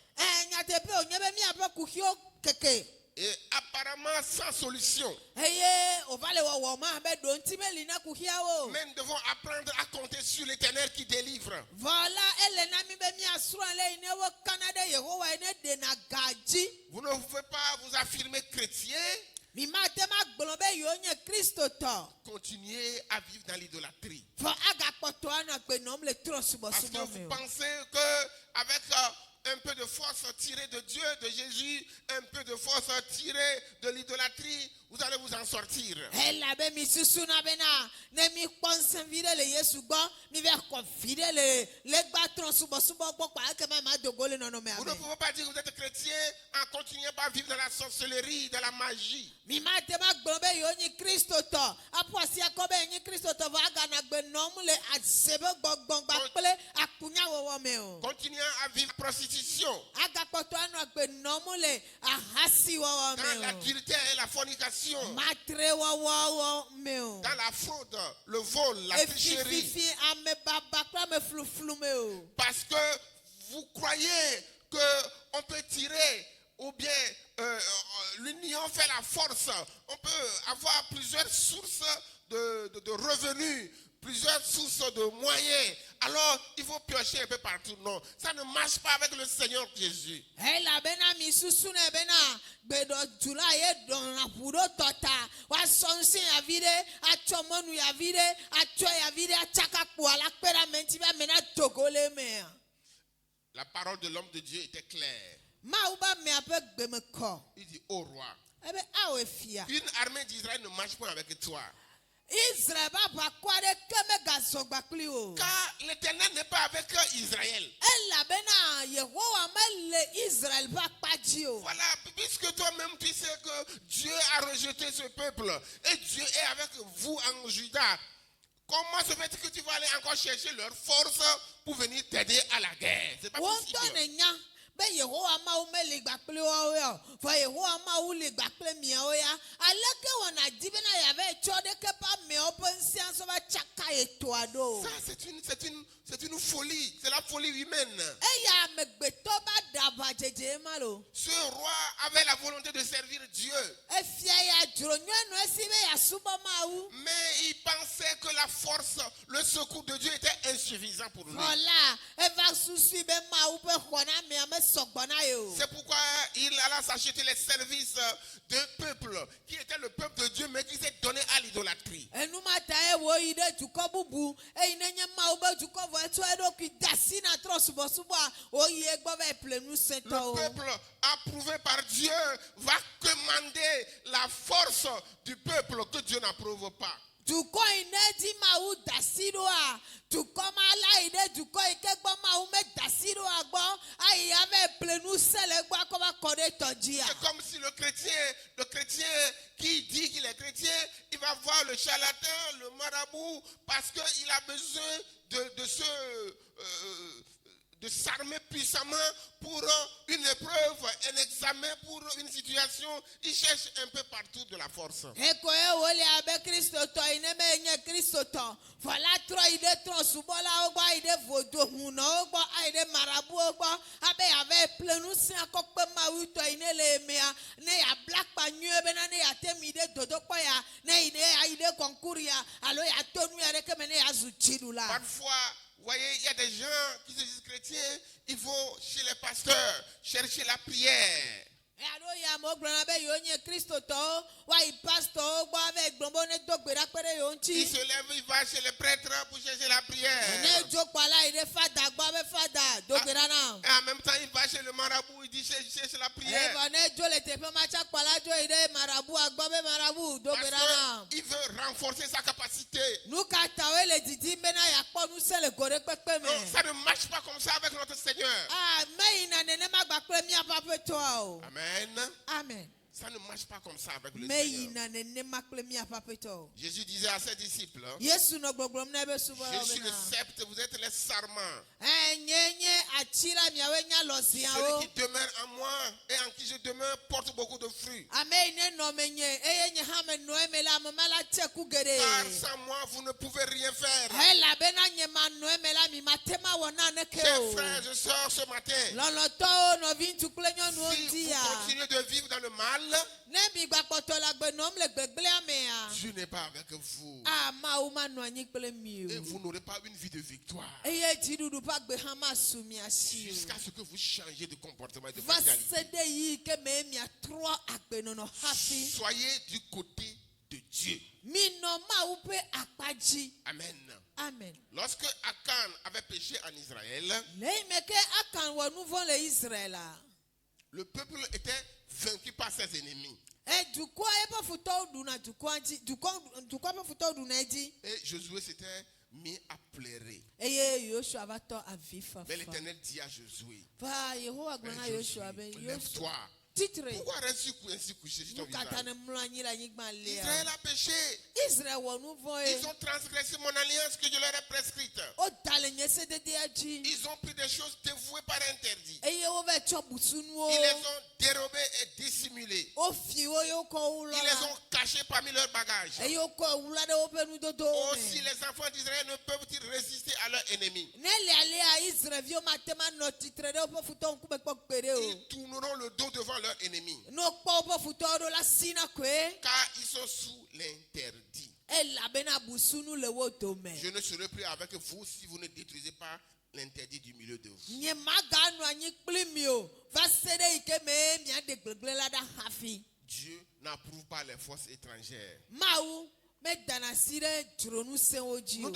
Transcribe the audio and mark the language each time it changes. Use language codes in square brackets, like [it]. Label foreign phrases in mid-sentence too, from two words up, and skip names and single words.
[fr] Et apparemment sans solution. Mais nous devons apprendre à compter sur l'Éternel qui délivre. Vous ne pouvez pas vous affirmer chrétien [ee] Mi ma te ma gblɔ be yewo nye Kristo tɔ. [fr] continuez à vivre dans l'idolâtrie. [ee] Fɔ agakpɔtɔ anɔ agbenɔm le trɔ [fr] Parce que [ee] subɔsubɔ [fr] vous [ee] me o. [fr] pensez qu'avec un peu de force tirée de Dieu, de Jésus, un peu de force tirée de l'idolâtrie, vous allez vous en sortir. [ee] Elabe mi susu na bena ne mi kpɔ nsɛm vi ɖe le Yesu gbɔ mi bɛ xɔ vi ɖe le legba trɔ subɔsubɔ gbɔ kpa eke ma dogo le nɔnɔmea [fr] Vous ne [ee] me. [fr] pouvez pas dire que vous êtes chrétien en continuant à vivre dans la sorcellerie, dans la magie. [ee] Mi ma te ma gblɔ be yewo nye Kristo tɔ aƒo asi akɔ be yenye Kristo tɔ vɔ agana agbenɔm le asebe gbɔgbɔgba kple akunyawɔwɔ me o. [fr] Continuant à vivre prostitution, [ee] Agakpɔtɔ anɔ agbenɔm le ahasiwɔwɔ [fr] dans [ee] me o. [fr] l'adultère et la fornication, [ee] Matrewɔwɔ me o. dans la fraude, le vol, la tricherie. Efififi ame baba kple ame fluflu me o. [fr] Parce que vous croyez qu'on peut tirer ou bien l'union fait la force. On peut avoir plusieurs sources de revenus, plusieurs sources de moyens. Alors, il faut piocher un peu partout. Non, ça ne marche pas avec le Seigneur Jésus. [ee] Elabena mi susu ne bena gbedɔdzula ye dɔnna ʋu ɖo tɔta woasɔ ŋusẽ yavi ɖe atsɔ mɔnu yavi ɖe atsɔ yavi ɖe atsaka kpoa la kpe ɖe ame ŋuti be ame na dogo le emea. [fr] La parole de l'homme de Dieu était claire. [ee] Mawu be amea ƒe gbeme kɔ [fr] Il dit, ô roi, [ee] ebe awɔ efia. [fr] une armée d'Israël ne marche pas avec toi. [ee] Israel be aʋakɔ aɖeke megazɔ gba kpli o. [fr] Car l'Éternel n'est pas avec Israël. [ee] Elabena Yehowa mele Israel ƒe akpa dzi o. [fr] Voilà, puisque toi-même tu sais que Dieu a rejeté ce peuple et Dieu est avec vous en Juda, comment se fait-il que tu vas aller encore chercher leur force pour venir t'aider à la guerre? C'est pas [ee] Wontɔ [fr] possible. [ee] ne nya be Yehowa Mawu mele gba kpli woawo ya o. Vɔ Yehowa Mawu le gba kple miawo ya. Aleke wɔna di bena yeava tsɔ ɖeke ƒe ameawo ƒe ŋusẽ sɔ va tsaka etoa ɖo. [fr] Ça, c'est une folie. C'est la folie humaine. [ee] Eya amegbetɔ ba ɖe aʋadzedze ma lo. [fr] Ce roi avait la volonté de servir Dieu. [ee] Efia ya dzro nyɔnu esi be yeasubɔ Mawu. [fr] Mais il pensait que la force, le secours de Dieu était insuffisant pour lui. Voilà, [ee] eva susu be Mawu ƒe xɔnamea mesɔgbɔ na ye o. [fr] C'est pourquoi il alla s'acheter les services d'un peuple qui était le peuple de Dieu, mais qui s'est donné à l'idolâtrie. [ee] Enumata ye wo yi ɖe dukɔ bubu eyi nenye Mawu be dukɔ vɔ etsɔ eɖokui de asi na trɔ subɔsubɔa woyi egbɔ va ƒle nu [fr] Le [ee] sẽtɔwo. [fr] peuple approuvé par Dieu va commander la force du peuple que Dieu n'approuve pas. [ee] Dukɔ yi ne di Mawu da asi ɖoa dukɔ ma la yi ɖe dukɔ yi ke gbɔ Mawu me da asi ɖoa gbɔ ayi ava ƒle nu se le gbɔ akɔ va kɔ ɖe tɔ dzia. [fr] C'est comme si le chrétien qui dit qu'il est chrétien, il va voir le charlatan, le marabout, parce qu'il a besoin de s'armer puissamment pour une épreuve, un examen, pour une situation. Il cherche un peu partout de la force. [ee] Eko ye wole abe kristotɔ yi ne me nye kristotɔ vɔ la trɔ yi ɖe trɔsubɔlawo gbɔ ayi ɖe vodohunɔwo gbɔ ayi ɖe marabuwo gbɔ abe yava ƒle nu se akɔkpe mawutɔ yi ne le emea ne yabla akpa nyuie bena ne yate mi ɖe dodokpɔ ya ne yi ne ayi ɖe kɔnkuru ya alo yato nu ya ɖeke me ne yazu dziɖula. [fr] Parfois, vous voyez, il y a des gens qui se disent chrétiens, ils vont chez les pasteurs chercher la prière. [ee] Alo ya mo gblɔna be yewo nye kristotɔwo woayi pastɔwo gbɔ ava gblɔ be ne do gbe ɖa kpe ɖe yewo [fr] Il [ee] ŋuti. [fr] se lève, il va chez les prêtres pour chercher la prière. [ee] Ne dzo kpala yi ɖe fada gbɔ be fada do gbe ɖa na. [fr] Et en même temps, il va chez le marabout, il dit cherche la prière. [ee] Evɔ ne dzo le teƒe ma tsa kpala dzo yi ɖe marabua gbɔ be marabu do gbe ɖa na. [fr] Parce qu'il veut renforcer sa capacité. [ee] Nu ka tawoe le didim bena yakpɔ nu se le go ɖe kpekpe me. [fr] Non, ça ne marche pas comme ça avec notre Seigneur. [ee] Meyina nenema gba kple miaƒe aƒetɔa o. Amen. Amen. [fr] Ça ne marche pas comme ça avec le Seigneur. [ee] Meyina nenema kple miaƒe aƒetɔ o. [fr] Jésus disait à ses disciples, [ee] Yesu nɔ gbɔgblɔm na ebe [fr] je suis [ee] subɔlawo le bena. [fr] sceptre, vous êtes les sarments. [ee] Nye ati la miawoe nya [fr] Celui [ee] lɔziawo. [fr] qui demeure en moi et en qui je demeure porte beaucoup de fruits. [ee] Ame yi ne nɔ menye eye nye hã menɔ eme la ame ma la tse ku [fr] Car [ee] geɖe. [fr] sans moi, vous ne pouvez rien faire. [ee] Elabena nye ma nɔ eme la mi ma te ma wɔ naneke [fr] Chers [ee] o. [fr] frères et sœurs, ce matin, [ee] Lɔlɔtɔwo nɔvi ŋutsu kple nyɔnuwo [fr] si [ee] ŋuti [fr] vous [ee] ya. [fr] continuez de vivre dans le mal, [ee] Ne mi gbakpɔtɔ le agbenɔm le gbegblẽa mea. [fr] Dieu n'est pas avec vous. [ee] Mawu ma nɔ anyi kple mi [fr] Et [ee] o. [fr] vous n'aurez pas une vie de victoire. [ee] Eye dziɖuɖu ƒe agbe hã ma su mia [fr] Vous [ee] si o. [fr] Jusqu'à ce que vous changez de comportement et de [ee] Va [fr] mentalité. [ee] se ɖe yi ke me miatrɔ agbenɔnɔ hafi. [fr] Soyez du côté de Dieu. [ee] Minɔ Mawu ƒe akpa dzi. Amen. Amen. [fr] Lorsque Akan avait péché en Israël, [ee] Le yi me ke Akan wɔ nu vɔ̃ le Israɛla. [fr] le peuple était vaincu par ses ennemis. [ee] Dukɔa eƒe futɔwo ɖuna dukɔa dzi. Dukɔa ƒe futɔwo ɖuna edzi. [fr] Et Josué s'était mis à pleurer. [ee] Eye Yosua va tɔ avi fafa. [fr] Mais l'Éternel dit à Josué, [ee] Va Yehowa gblɔ na Yosua be Yosua [fr] lève-toi. [ee] titre. [fr] Pourquoi restes-tu ainsi couché sur ton [ee] Nu katã [fr] visage? [ee] ne mlɔ anyi le anyigba [fr] Israël [ee] lea. [fr] a péché. [ee] Israel wɔ nu vɔ̃ [fr] Ils [ee] ye. [fr] ont transgressé mon alliance que je leur ai prescrite. [ee] Woda le nye sededea dzi. [fr] Ils ont pris des choses dévouées par interdit. [ee] Eye wova tsɔ busunuwo. [fr] Ils les ont dérobées et dissimulées. [ee] Wofi wo ye wokɔ wo [fr] Ils [ee] lɔ [fr] les [ee] la. [fr] ont cachées parmi leurs bagages. [ee] Eye wokɔ wu la ɖe woƒe nudodowo [fr] Aussi, [ee] me. [fr] les enfants d'Israël ne peuvent-ils résister à leurs ennemis. [ee] Ne lealea Israelviwo mate ma nɔ titre ɖe woƒe futɔwo ŋkume kpɔ gbe ɖe o. [fr] Ils tourneront le dos devant leurs ennemis. [ee] Ne wokpɔ woƒe futɔwo ɖo la sina koe. [fr] Car ils sont sous l'interdit. [ee] Elabena busunu le wo dome. [fr] Je ne serai plus avec vous si vous ne détruisez pas l'interdit du milieu de vous. [ee] Nye maganɔ anyi kpli mi o. Va se ɖe yi ke me miaɖe gbegblẽ la ɖa hafi. [fr] Dieu n'approuve pas les forces étrangères. [ee] Mawu medana asi ɖe dzronu sewo dzi [fr] Nous